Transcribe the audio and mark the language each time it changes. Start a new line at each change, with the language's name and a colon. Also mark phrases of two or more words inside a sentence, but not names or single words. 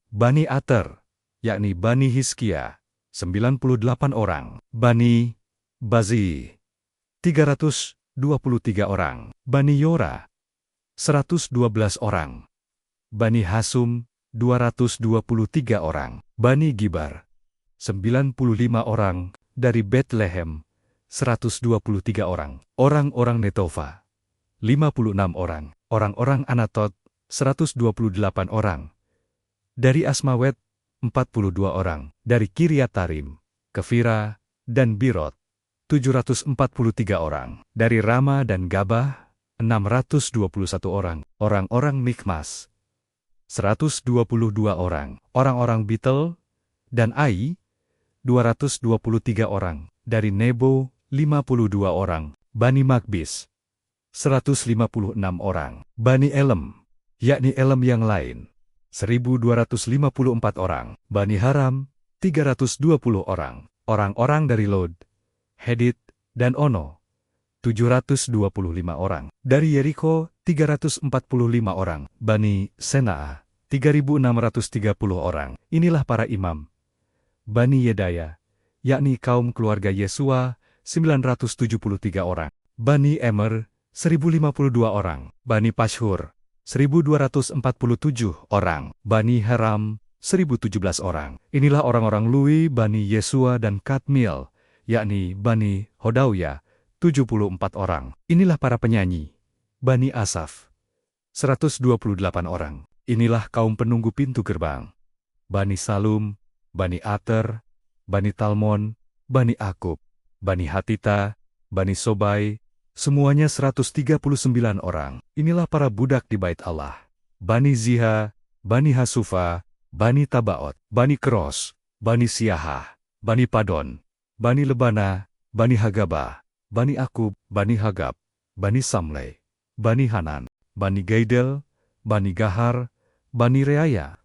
Indonesian: Bani Ater, yakni Bani Hizkia, 98 orang. Bani Bazi, 323 orang. Bani Yora, 112 orang. Bani Hasum, 223 orang. Bani Gibar, 95 orang. Dari Betlehem, 123 orang. Orang-orang Netofa, 56 orang. Orang-orang Anatot, 128 orang. Dari Asmawet, 42 orang. Dari Kiryatarim, Kefira, dan Birot, 743 orang. Dari Rama dan Gabah, 621 orang. Orang-orang Mikmas, 122 orang. Orang-orang Bitel dan Ai, 223 orang. Dari Nebo, 52 orang. Bani Magbis, 156 orang. Bani Elem, yakni Elem yang lain, 1.254 orang. Bani Haram, 320 orang. Orang-orang dari Lod, Hedit, dan Ono, 725 orang. Dari Yeriko, 345 orang. Bani Senaa, 3.630 orang. Inilah para imam. Bani Yedaya, yakni kaum keluarga Yesua, 973 orang. Bani Emer, 1.052 orang. Bani Pashhur, 1.247 orang. Bani Haram, 1.017 orang. Inilah orang-orang Lui, Bani Yesua dan Kadmiel, yakni Bani Hodawya, 74 orang. Inilah para penyanyi. Bani Asaf, 128 orang. Inilah kaum penunggu pintu gerbang. Bani Salum, Bani Ater, Bani Talmon, Bani Akub, Bani Hatita, Bani Sobai, semuanya 139 orang. Inilah para budak di bait Allah. Bani Ziha, Bani Hasufa, Bani Tabaot, Bani Keros, Bani Siaha, Bani Padon, Bani Lebana, Bani Hagaba, Bani Akub, Bani Hagab, Bani Samlei, Bani Hanan, Bani Gaidel, Bani Gahar, Bani Reaya,